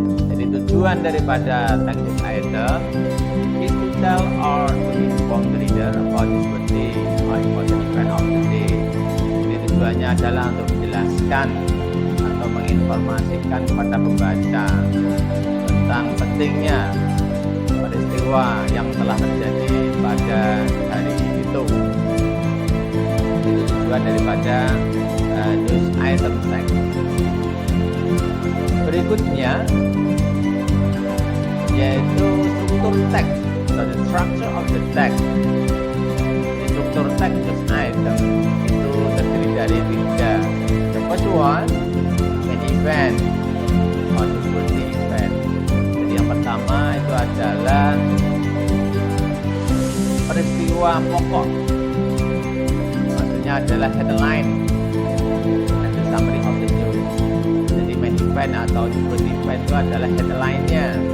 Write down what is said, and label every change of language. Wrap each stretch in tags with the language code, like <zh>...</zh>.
<id>Jadi tujuan daripada teks</id> <en>news item is to tell or to inform the reader about this birthday or important event of the day.</en> <id>Jadi tujuannya adalah untuk menjelaskan atau menginformasikan kepada pembaca tentang pentingnya peristiwa yang telah terjadi pada hari itu. Itu tujuan daripada news item text. Berikutnya yaitu struktur teks, atau</id> <en>the structure of the text.</en> <id>Struktur teks news item itu terdiri dari 3.</id> <en>The first one, an event or newsworthy event.</en> <id>Jadi yang pertama itu adalah peristiwa pokok. Maksudnya adalah</id> <en>headline and the summary of the news.</en> <id>Jadi main event atau newsworthy event itu adalah headline-nya.</id>